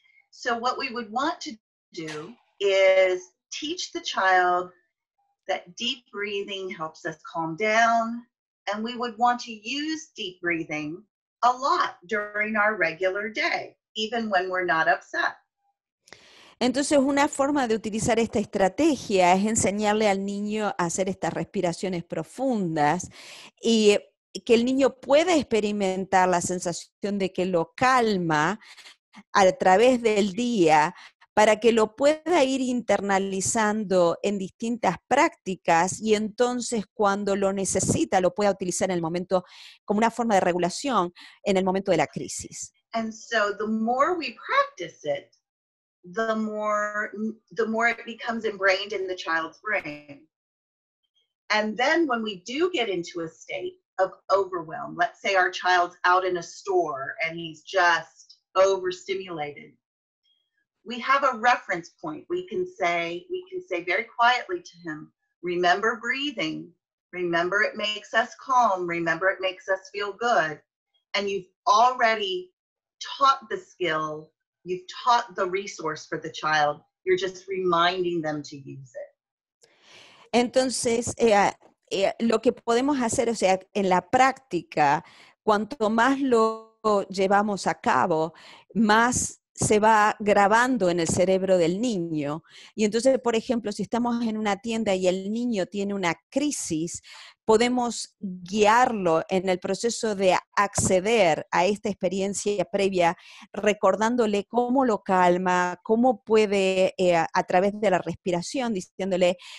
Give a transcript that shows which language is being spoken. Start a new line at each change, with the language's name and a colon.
English: So what we would want to do is teach the child that deep breathing helps us calm down, and we would want to use deep breathing a lot during our regular day, even when we're not upset.
Spanish: Entonces, una forma de utilizar esta estrategia es enseñarle al niño a hacer estas respiraciones profundas y que el niño pueda experimentar la sensación de que lo calma a través del día para que lo pueda ir internalizando en distintas prácticas y entonces cuando lo necesita lo pueda utilizar en el momento como una forma de regulación en el momento de la crisis.
English: And so the more we practice it, the more it becomes ingrained in the child's brain. And then when we do get into a state of overwhelm, let's say our child's out in a store and he's just overstimulated, we have a reference point. We can say very quietly to him, remember breathing, remember it makes us calm, remember it makes us feel good. And you've already taught the skill, you've taught the resource for the child, you're just reminding them to use it.
Spanish: Entonces, lo que podemos hacer, o sea, en la práctica, cuanto más lo llevamos a cabo, más se va grabando en el cerebro del niño. Y entonces, por ejemplo, si estamos en una tienda y el niño tiene una crisis, podemos guiarlo en el proceso de acceder a esta experiencia previa, recordándole cómo lo calma, cómo puede, a través de la respiración, diciéndole,